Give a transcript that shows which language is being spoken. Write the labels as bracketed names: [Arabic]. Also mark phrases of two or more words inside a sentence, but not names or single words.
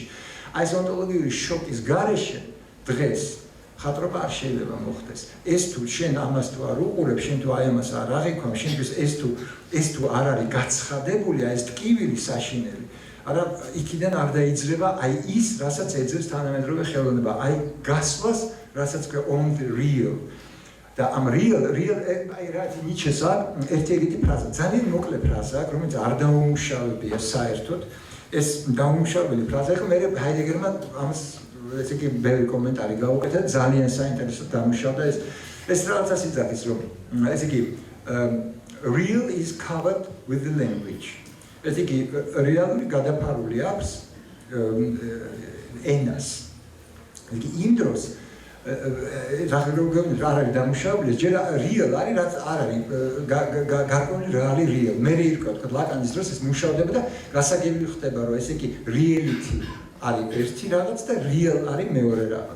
[Georgian] აი ეს ონტოლოგიური შოკის გარეშე დღეს ხატრობა არ შეიძლება მოხდეს. ეს თუ შენ ამას თუ არ უყურებ, შენ თუ აი ამას არ აღიქვამ, შენთვის ეს თუ არ არის გაცხადებული, აი ეს ტკივილი საშინელი, არა იქიდან არ დაიძრება აი ის, რასაც ეძებს თანამედროვე ხელოვნება, აი გასვლას, რასაც ქვია [English] on the real. [Georgian] და ამ real აი რა ნიჩეს აქვს ერთი ეგეთი ფრაზა, ძალიან მოკლე ფრაზა, რომელიც არ დაუმუშავებია საერთოდ. ეს დაუმუშავებელი ფრაზა იყო, მე ჰაიდეგერმა ამას ესე იგი ბევრი კომენტარი გაუკეთა, ძალიან საინტერესოდ დამუშავდა ეს რაღაცას იძახის, რომ ესე იგი [English] real is covered with the language. [Georgian] ესე იგი რეალური გადაფარული აქვს ენას. ესე იგი იმ დროს რა არის დამუშავებული, ჯერ real არის, რაც არ არის გარკვეული რეალი real. მე იყო თქვა ლაკანის დროს ეს მუშავდება და გასაგები ხდება, რომ ესე იგი reality არის ერთი რაღაც და real არის მეორე რაღაცა.